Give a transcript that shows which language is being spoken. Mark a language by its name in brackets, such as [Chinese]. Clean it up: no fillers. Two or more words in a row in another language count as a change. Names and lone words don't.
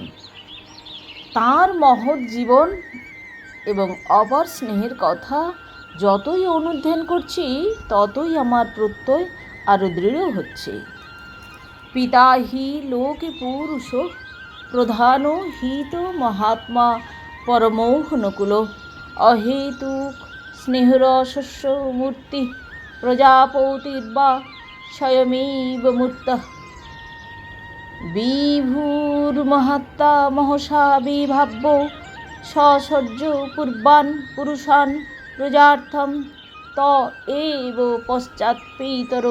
[Bangla] তাঁর মহৎ জীবন এবং অপার স্নেহের কথা যতই অনুধ্যান করছি ততই আমার প্রত্যয় আরও দৃঢ় হচ্ছে। [Sanskrit] পিতা হি লোকে পুরুষ প্রধান হিত মহাত্মা পরমৌহনকুল অহেতুক স্নেহরসস্য মূর্তি প্রজাপতির্বা স্বয়মেব মূর্তঃ বিভুর্মহাত্মা মহসা বিভাব্য সসর্য পূর্বান পুরুষান প্রজার্থম ত এব পশ্চাৎপিতরো